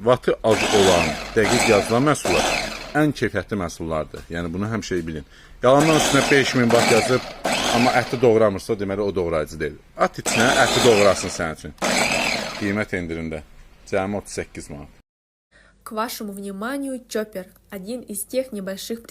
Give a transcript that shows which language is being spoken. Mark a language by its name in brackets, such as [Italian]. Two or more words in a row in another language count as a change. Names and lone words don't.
[Azerbaijani] Wattı az olan, dəqiq yazılan məhsullar ən keyfiyyətli məhsullardır. Yəni bunu həmişə bilin. Yalandan üstünə 5000 watt yazıb, amma əti doğramırsa, deməli o doğrayıcı deyil. At içinə əti doğrasın sənin üçün. Qiymət endirimdə. Cəmi 38 manat. [Russian] К вашему вниманию чоппер, один из тех небольших приспособлений,